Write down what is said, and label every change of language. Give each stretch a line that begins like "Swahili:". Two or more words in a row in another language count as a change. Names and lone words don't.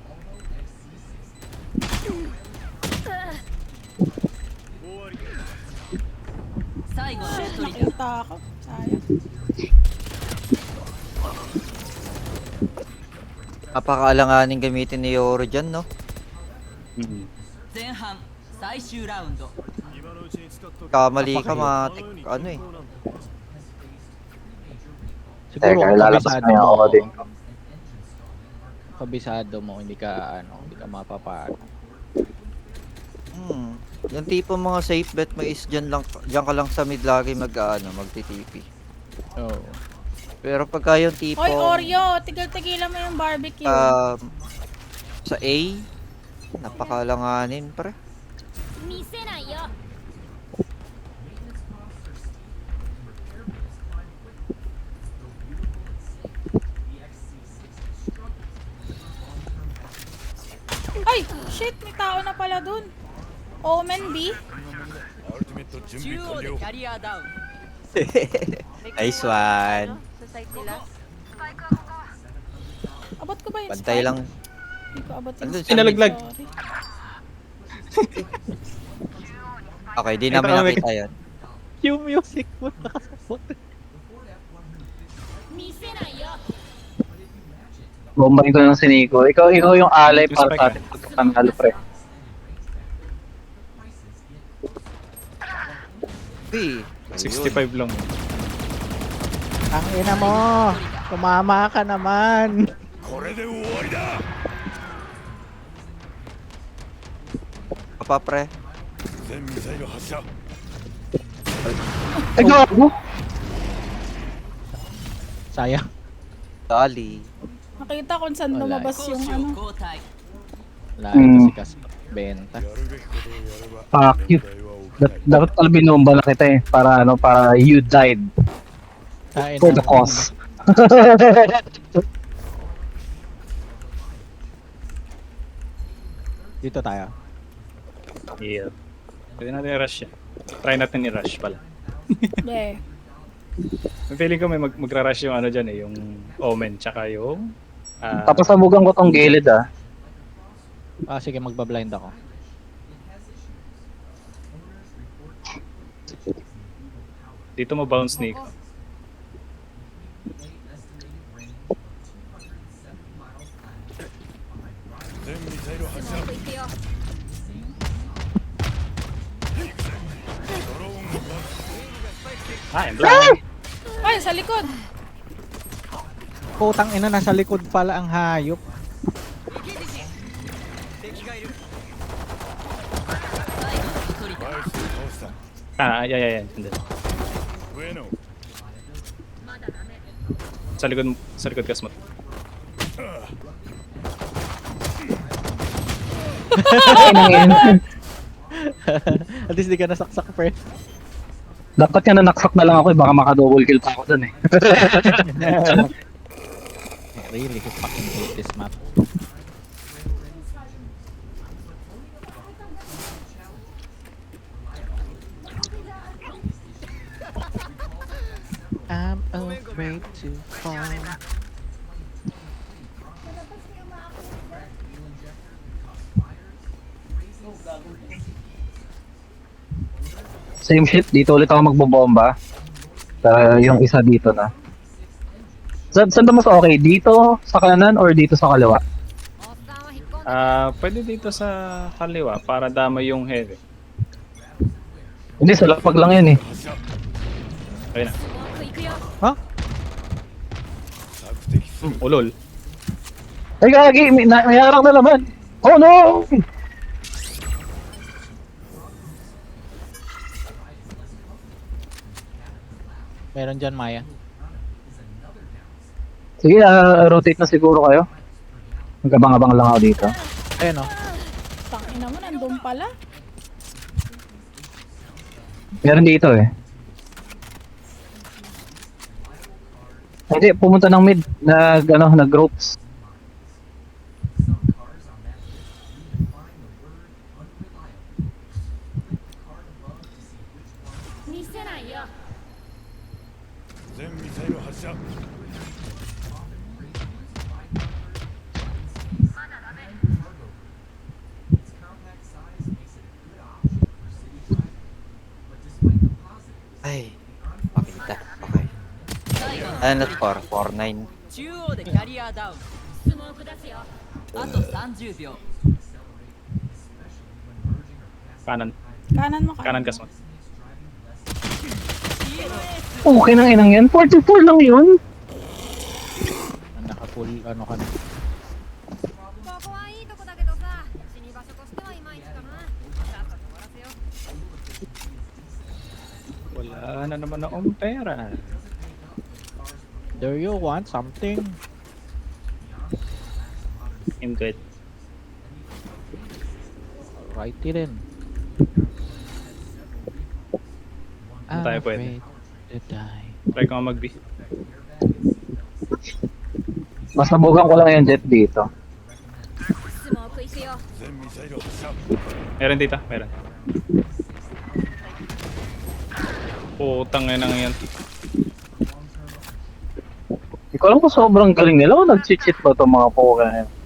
Filipino: Nakita ako. Sayang. Napakaalanganin gamitin ni Yoro dyan, no? Mm-hmm.
Japanese: 前半最終ラウンド
Filipino: Kamali ka, matik, ano eh. Siguro Teka, lalabas kabisado na yung mo. ako din. Kabisado mo, hindi ka mapapano. Yung tipo mga
English: safe bet
Filipino: mo is dyan ka lang sa mid lagi magtitipi. Oo. Pero pagka yung tipo Oy, Oreo, tigil-tigilan mo yung barbecue. sa A, napakalanganin pre.
Japanese: 見せないよ。
Filipino: Ay, shit, may tao na pala dun. Omen B?
Japanese: アルティメット準備中央完了でキャリアダウン
English: Nice one.
Filipino: Sa site nila. Abot ko ba yung Bantay spike? lang. Hindi ko abot yung Andun, spike. Pinalaglag. Sorry. Okay, di Ito namin kami. nakita yun. Yung music mo nakasabot.
Japanese: 見せないよ。
Filipino: Bombayin ko lang si Nico. Ikaw yung alay para Respect, sa atin. Panalo, pre. Uy, 65 lang. Ang ina mo! Tumama ka naman!
Japanese: これで終わりだ
Filipino: Papa pre.
Japanese: 全ミサイル発射
Filipino: Ay, gago! Sayang. Dali. Nakita kung saan Wala. lumabas
Japanese: 攻
Filipino: yung
Japanese: 守
Filipino: ano.
Japanese: を交代
Filipino: Wala ito si Kas Benta.
Japanese: やるべきことをやれば
English: Fuck you.
Japanese: 問題は起きない
Filipino: Dapat pala binomba na kita eh.
English: Para you died
Filipino: Kain
English: for the
Filipino: ng-
English: cause.
Filipino: Dito tayo. Yeah. Pwede natin i-rush yan. Try natin i-rush pala. Hindi. Feeling ko may magra-rush yung ano dyan eh, yung Omen, tsaka yung... Tapos sabugan ko tong gilid Sige, magbablind ako. dito mo bounce Nick.
Japanese: 全ミサイル発射。行くよドローンが爆
English: Ah, and blind.
Filipino: Ay, sa likod. Putang ina, nasa likod pala ang hayop.
Japanese: バイスを倒した。
Filipino: Ah, yan. Hindi.
Japanese: 上野。
Filipino: Sa likod ka, Smot. At least di ka nasaksak, pre. Dapat nga nanaksak na lang ako baka maka-double kill pa ako dun
English: Really, he fucking hate this map. I'm afraid to fall. Same shit,
Filipino: dito ulit ako magbobomba. Yung isa dito na. Saan ba mas okay? Dito sa kanan or dito sa kaliwa?
Japanese: おっさんは引っ込んで
Filipino: Pwede dito sa kaliwa para damay yung heavy. Hindi, sa lapag lang yan eh.
Japanese: 発射。
Filipino: Ayun na.
Japanese: 僕行くよ索敵する。
Filipino: Ulol. Ay gagi, may harang na naman.
English: Oh no!
Filipino: Meron dyan, Maya. Sige, rotate na siguro kayo. Magabang-abang lang ako dito. Ayun, oh. Tangina mo, nandun pala. Meron dito eh. Hindi, pumunta ng mid. Nag-ropes. Yo.
Japanese: 全ミサイル発射。
Filipino: Ay, makita. Okay. Ano na score? 4-9.
Japanese: 中央でキャリアダウンスモーク出すよあと30秒
Filipino: Kanan. Kanan mo ka. Kanan ka, Smot. Okay nang inang yan. 44 lang yun. Naka-full, ano ka na.
Japanese: ここはいいとこだけどさ死に場所としてはいまいちかなさっさと終わらせよう
Filipino: Wala na naman akong pera.
English: Do you want something? I'm good.
Filipino: Righty rin. Saan tayo pwede?
English: Afraid to die.
Filipino: Try ko nga mag-B. Mas nabugan ko lang yung jet dito. スモーク行くよ全ミサイル発射。 Meron dito, meron. Putang ina nga yan. Hindi ko alam kung sobrang galing nila o nag-cheat ba itong mga poka na yan.